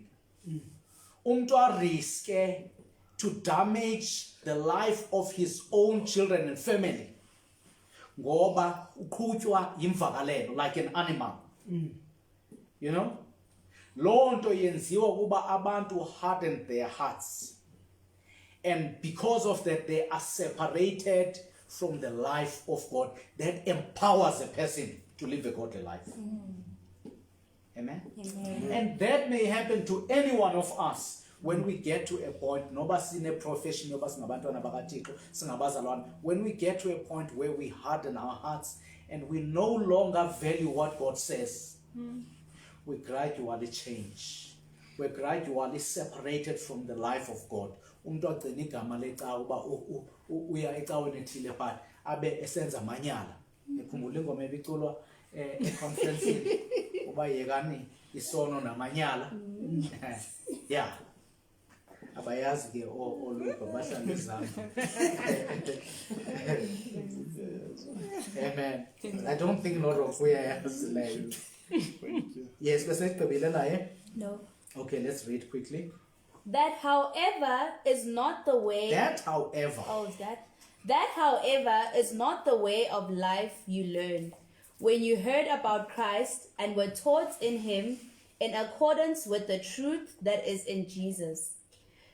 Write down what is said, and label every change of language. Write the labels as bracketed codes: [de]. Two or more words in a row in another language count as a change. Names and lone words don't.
[xh] Umntu ariske [en] to damage the life of his own children and family [xh] ngoba uqhutywa yimvakalelo [en] like an animal. You know? [xh] Loo nto yenziwa kuba abantu [en] harden their hearts, and because of that they are separated from the life of God that empowers a person to live a godly life. Amen? And that may happen to any one of us when we get to a point, [xh] noba sine profession, noba singabantwana bakaThixo, singabazalwane, [en] when we get to a point where we harden our hearts and we no longer value what God says, we gradually change. We're gradually separated from the life of God. [zu] Umuntu agcina igama lecawa uba uya ecaweni ethile pha abe esenza manyala. Ngikhumbula ingoma ebiculwa econference uba yekani isono namanyala. [en] Yeah. [xh] Abayazi ke oluba bahlala izandla. [en] Amen. I don't think Lord of [xh] yazi leyo. [en] Yes, [xh] besigqibile naye. [en] No. Okay, let's read quickly. That, however, is not the way. That, however. Oh, is that? That, however, is not the way of life you learned when you heard about Christ and were taught in Him in accordance with the truth that is in Jesus.